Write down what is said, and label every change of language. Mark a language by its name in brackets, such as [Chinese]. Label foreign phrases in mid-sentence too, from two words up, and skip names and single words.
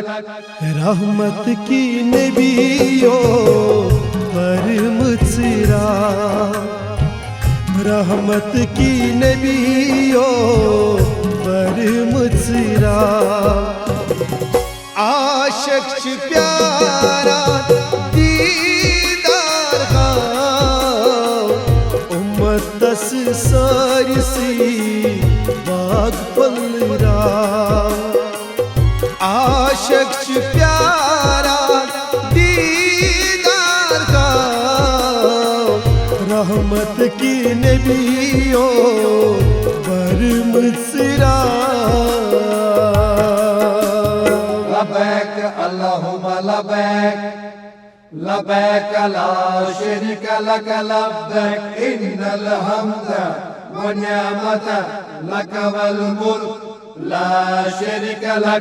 [Kashmiri] رحمت کی نبیوں پر مصرا، رحمت کی نبیوں پر مصرا، عاشق چھ پیارا دیدار خواہ، امت تس سارسی باغ پلرا، عاشق چھ پیارا دیدار خواہ، رحمت کی نبیوں پر مصرا۔ [Arabic] لبیک اللہم لبیک لبیک لا شریک لک لبیک ان الحمد والنعمت لک والملک لا شریک لک۔